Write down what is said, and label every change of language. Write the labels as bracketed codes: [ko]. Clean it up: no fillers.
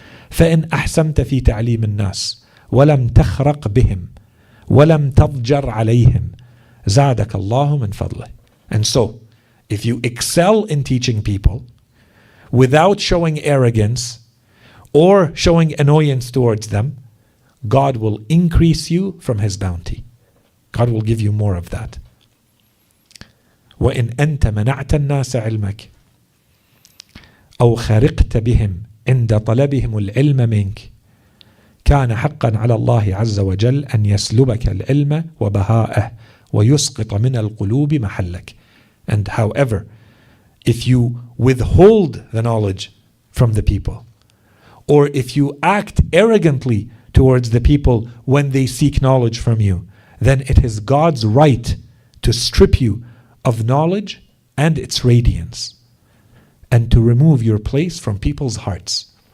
[ar] فَإِنْ أَحْسَنْتَ فِي تَعْلِيمِ النَّاسِ وَلَمْ تَخْرَقْ بِهِمْ وَلَمْ تَضْجَرْ عَلَيْهِمْ زَادَكَ اللَّهُ مِنْ فَضْلِهِ. [en] And so, if you excel in teaching people without showing arrogance or showing annoyance towards them, God will increase you from His bounty. God will give you more of that. [ar] وَإِنْ أَنْتَ مَنَعْتَ النَّاسَ عِلْمَكَ أو خرقت بهم عند طلبهم العلم منك كان حقا على الله عز وجل أن يسلبك العلم وبهاءه ويسقط من القلوب محلك. [en] And however, if you withhold the knowledge from the people, or if you act arrogantly towards the people when they seek knowledge from you, then it is God's right to strip you of knowledge and its radiance, and to remove your place from people's hearts.